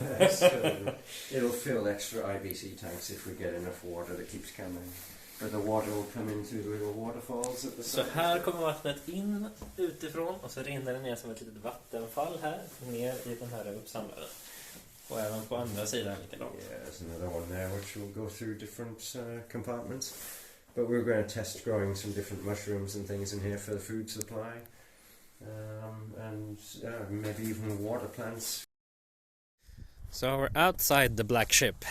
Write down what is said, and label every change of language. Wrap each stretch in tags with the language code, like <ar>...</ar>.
<en>So it'll fill extra IBC tanks if we get enough water that keeps coming. But the water will come in through the little waterfalls at the</en> <sv>Så</sv> <en>side.</en> <sv>här kommer vattnet in utifrån och så rinner det ner som ett litet vattenfall här ner i den här uppsamlaren. Och även på andra sidan likadant.</sv> <en>Yeah, there's another one there which will go through different compartments. But we're going to test growing some different mushrooms and things in here for the food supply. And maybe even water plants. So we're outside the Blackship.</en>